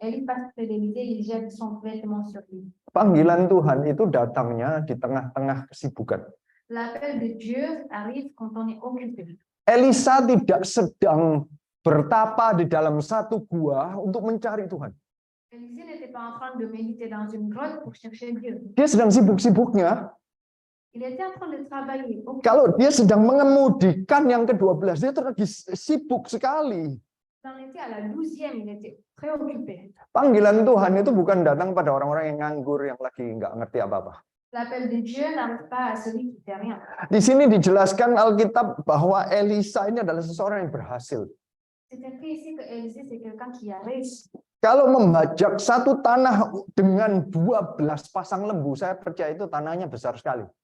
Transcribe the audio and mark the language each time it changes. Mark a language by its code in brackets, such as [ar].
[fr] Élie passe près d'Élisée, il jette son vêtement sur lui. [id] Panggilan Tuhan itu datangnya di tengah-tengah kesibukan. [fr] L'appel de Dieu arrive quand on est occupé. [id] Elisa tidak sedang bertapa di dalam satu gua untuk mencari Tuhan. [fr] Élisée n'était pas en train de méditer dans une grotte pour chercher Dieu. [id] Dia sedang sibuk-sibuknya. [fr] Il était en train de travailler. [id] Kalau dia sedang mengemudikan yang ke-12, dia lagi sibuk sekali. [fr] Il en était à la 12e, il était préoccupé. [id] Panggilan Tuhan itu bukan datang pada orang-orang yang nganggur, yang lagi nggak ngerti apa-apa. [fr] L'appel de Dieu n'arrive pas à celui qui fait rien. [id] Di sini dijelaskan Alkitab bahwa Elisa ini adalah seseorang yang berhasil. [fr] C'est écrit ici que Élisée c'est quelqu'un qui a réussi. [id] Kalau membajak satu tanah dengan 12 pasang lembu, saya percaya itu tanahnya besar sekali.